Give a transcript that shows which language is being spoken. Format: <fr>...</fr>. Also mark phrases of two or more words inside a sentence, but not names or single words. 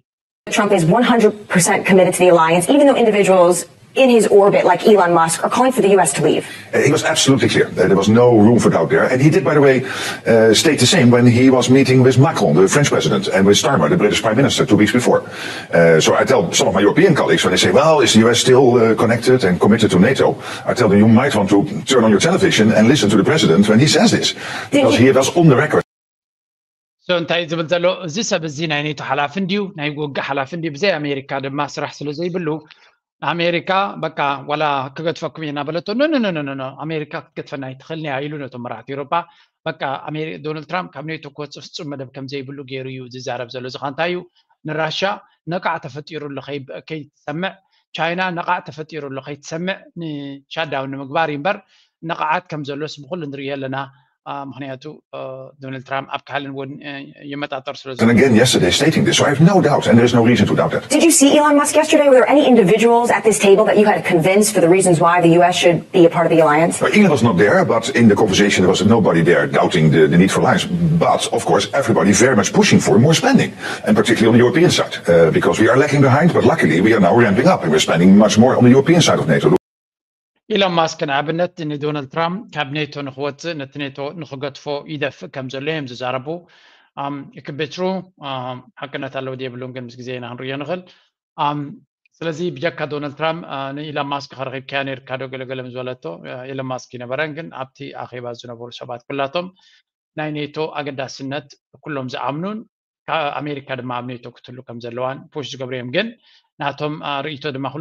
<en>Trump is 100% committed to the alliance, even though individuals in his orbit, like Elon Musk, are calling for the U.S. to leave. He was absolutely clear. There was no room for doubt there. And he did, by the way, state the same when he was meeting with Macron, the French president, and with Starmer, the British prime minister, 2 weeks before. So I tell some of my European colleagues when they say, well, is the U.S. still connected and committed to NATO? I tell them you might want to turn on your television and listen to the president when he says this. Because he was on the record.</en> <ti>እንታይ ዝብል ዘሎ እዚ ሰብ እዚ ናይ ኔቶ ሓላፍን ድዩ ናይ ውግእ ሓላፍን ድዩ ብዘይ ኣሜሪካ ድማ ስራሕ ስለ ዘይብሉ ኣሜሪካ በቃ ዋላ ክገድፈኩም ኢና በለቶ ኖ ኣሜሪካ ክትገድፈና ይትኽእል ኢሉ ነቶም መራሕቲ ኤውሮጳ በቃ ዶናልድ ትራምፕ ካብ ኔቶ ክወፅእ ፍጹም መደብ ከም ዘይብሉ ገይሩ እዩ ዝዛረብ ዘሎ እዚ እንታይ እዩ ንራሻ ነቃዕ ተፈጢሩሉ ከይትሰምዕ ቻይና ነቃዕ ተፈጢሩሉ ከይትሰምዕ ንሻዳውን ንምግባር እምበር ነቃዓት ከም ዘሎስ ብኩሉ ንሪኦ ኣለና ምክንያቱ ዶናልድ ትራምፕ ኣብ ካልን እውን ይመጣጠር ስለዚ</ti> <en>And again yesterday stating this, so I have no doubt, and there is no reason to doubt that. Did you see Elon Musk yesterday? Were there any individuals at this table that you had to convince for the reasons why the U.S. should be a part of the alliance? Well, Elon was not there, but in the conversation there was nobody there doubting the need for alliance. But of course, everybody very much pushing for more spending, and particularly on the European side, because we are lagging behind. But luckily, we are now ramping up, and we're spending much more on the European side of NATO.</en> <ti>ኢሎን ማስክ ንኣብነት ንዶናልድ ትራምፕ ካብ ኔቶ ንክወፅእ ነቲ ኔቶ ንክገድፎ ይደፍእ ከም ዘሎ እዮም ዝዛረቡ ይክቤትሩ ሓቅነት ኣለዎ ድየብሉን ግን ምስ ግዜ ኢና ክንሪኦ ንኽእል ስለዚ ብጀካ ዶናልድ ትራምፕ ንኢሎን ማስክ ከረኺብካያ ነርካ ዶ ገለገለ ምስ በለቶ ኢሎን ማስክ ይነበረን ግን ኣብቲ ኣኼባ ዝነበሩ ሰባት ኩላቶም ናይ ኔቶ ኣገዳስነት ኩሎም ዝኣምኑን ኣሜሪካ ድማ ኣብ ኔቶ ክትህሉ ከም ዘለዋን ፑሽ ዝገብሩ እዮም ግን ናቶም ርእይቶ ድማ</ti>